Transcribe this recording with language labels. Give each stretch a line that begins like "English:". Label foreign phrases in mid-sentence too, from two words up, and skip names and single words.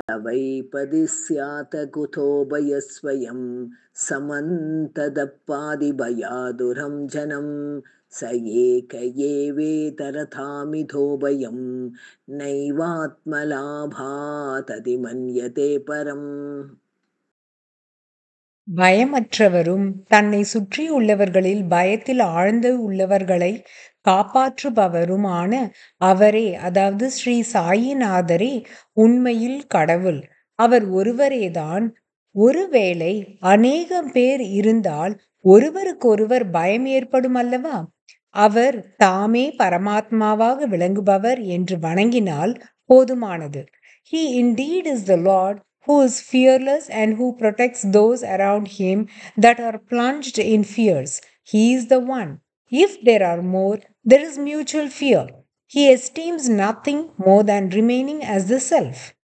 Sanskrit: वैपदि स्यात् कुतो भयस्वयं समन्तदप्पादिभयादुरं जनं स एक एवेतरथामिधो भयं नैवात्मलाभाततिमन्यते परम्.
Tamil: பயமற்றவரும் தன்னை சுற்றியுள்ளவர்களில் பயத்தில் ஆழ்ந்து உள்ளவர்களை காப்பாற்றுபவருமான அவரே, அதாவது ஸ்ரீ சாயிநாதரே உண்மையில் கடவுள். அவர் ஒருவரேதான். ஒருவேளை அநேகம் பேர் இருந்தால் ஒருவருக்கொருவர் பயம் ஏற்படும் அல்லவா? அவர் தாமே பரமாத்மாவாக விளங்குபவர் என்று வணங்கினால் போதுமானது.
English: He indeed is the Lord who is fearless and who protects those around him that are plunged in fears. He is the one. If there are more, there is mutual fear. He esteems nothing more than remaining as the self.